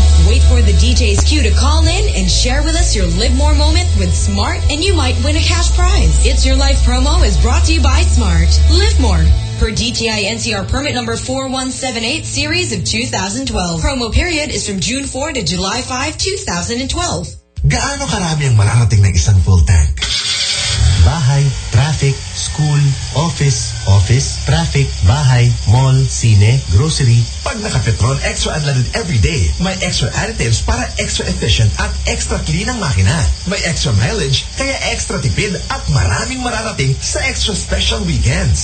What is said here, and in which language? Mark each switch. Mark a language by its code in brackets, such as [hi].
[en] Wait for the DJ's cue to call in and share with us your live more moment with Smart, and you might win a cash prize. It's Your Life promo is brought to you by Smart. Live more. Per DTI NCR permit number 4178 series of 2012. Promo period is from June 4 to July 5, 2012. [tl] Gaano karami ang mararating ng isang full tank? [en] Bahay, traffic, school, office, traffic, bahay, mall, sine, grocery. [tl] Pag naka-petrol, extra unleaded every day. May extra additives para extra efficient at extra clean ang makina. May extra mileage, kaya extra tipid at maraming mararating sa extra special weekends.